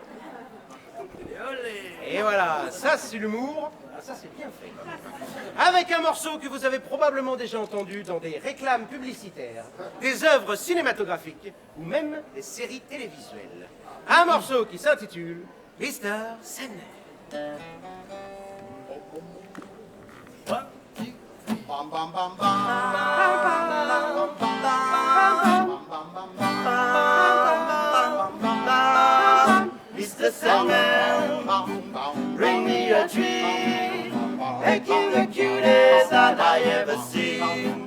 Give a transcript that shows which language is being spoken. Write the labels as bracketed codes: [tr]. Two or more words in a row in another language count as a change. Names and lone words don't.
[fr] Et voilà, ça c'est l'humour, ça c'est bien fait. Avec un morceau que vous avez probablement déjà entendu dans des réclames publicitaires, des œuvres cinématographiques ou même des séries télévisuelles. Un morceau qui s'intitule Mr. Sandman. Bum bum bum bum. [en] Mr. Sandman, bring me a tree, make him the cutest that I ever seen.